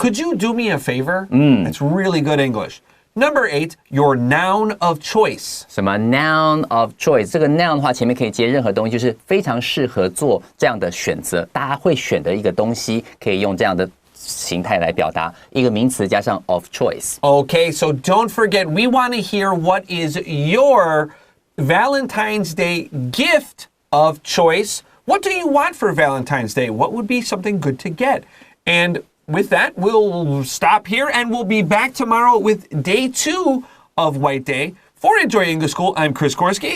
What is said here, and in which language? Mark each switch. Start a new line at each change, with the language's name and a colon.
English: Could you do me a favor? That's really good English. Number 8, your noun of choice.
Chinese: 什么
English: noun of choice？
Chinese: 这个 noun 的话，前面可以接任何东西，就是非常适合做这样的选择。大家会选的一个东西，可以用这样的形态来表达一个名词加上 of choice。
English: Okay, so don't forget, we want to hear what is your Valentine's Day gift of choice. What do you want for Valentine's Day? What would be something good to get? And with that, we'll stop here and we'll be back tomorrow with day 2 of White Day. For Enjoy English School, I'm Chris Gorski.